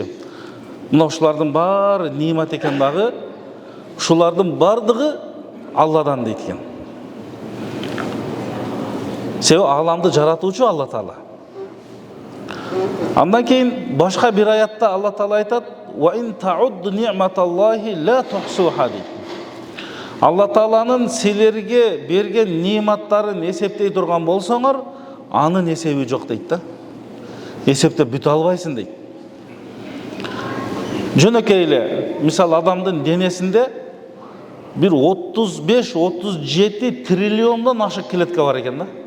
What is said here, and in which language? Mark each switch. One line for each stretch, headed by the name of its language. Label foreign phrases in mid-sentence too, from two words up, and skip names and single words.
Kyrgyz: Мына ушулардын баары немат экен дагы. Ушулардын бардыгы Алладан дейт экен. Себеби аламды жаратуучу Алла Таала. Андан кийин башка бир аятта Алла Таала айтат:
Arabic: "وإن تعدوا نعمة الله لا تحصوها."
Kyrgyz: Алла Тааланын силерге берген нематтарын эсептей турган болсоңор, анын эсеби жок дейт да. Эсептеп бүтө албайсың дейт. Жөнөкөй эле, мисалы адамдын денесинде бир 35-37 триллиондон ашык клетка бар экен да.